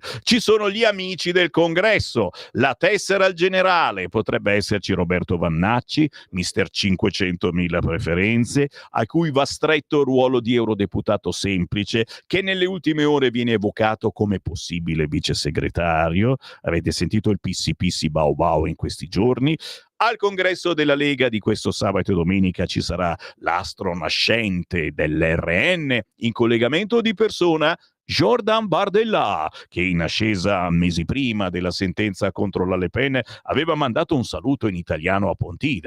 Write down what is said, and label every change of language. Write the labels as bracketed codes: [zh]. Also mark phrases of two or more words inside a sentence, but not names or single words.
[it] Ci sono gli amici del Congresso, la tessera al generale, potrebbe esserci Roberto Vannacci, mister 500.000 preferenze, a cui va stretto il ruolo di eurodeputato semplice, che nelle ultime ore viene evocato come possibile vice segretario. Avete sentito il pissi bau bau in questi giorni? Al congresso della Lega di questo sabato e domenica ci sarà l'astro nascente dell'RN in collegamento di persona Jordan Bardella, che in ascesa mesi prima della sentenza contro la Le Pen aveva mandato un saluto in italiano a Pontida.